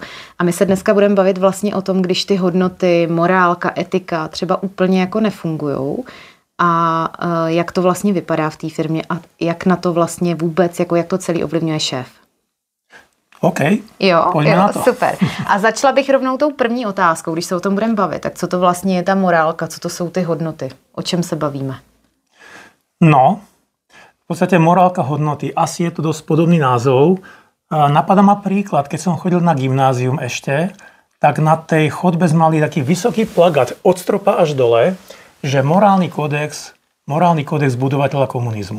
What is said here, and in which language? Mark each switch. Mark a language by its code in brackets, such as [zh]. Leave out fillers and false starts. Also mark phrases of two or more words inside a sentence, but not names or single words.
[cs] A my se dneska budeme bavit vlastně o tom, když ty hodnoty, morálka, etika třeba úplně jako nefungujou a jak to vlastně vypadá v té firmě a jak na to vlastně vůbec, jako jak to celý ovlivňuje šéf. OK, pojďme na to. Super. A začala bych rovnou tou první otázkou, když se o tom budeme bavit. Tak co to vlastně je ta morálka, co to jsou ty hodnoty, o čem se bavíme? No, [sk] v podstate morálka hodnoty, asi je to dosť podobný názov. Napadá ma príklad, keď som chodil na gymnázium ešte, tak na tej chodbe sme mali taký vysoký plagát od stropa až dole, že morálny kódex budovateľa komunizmu.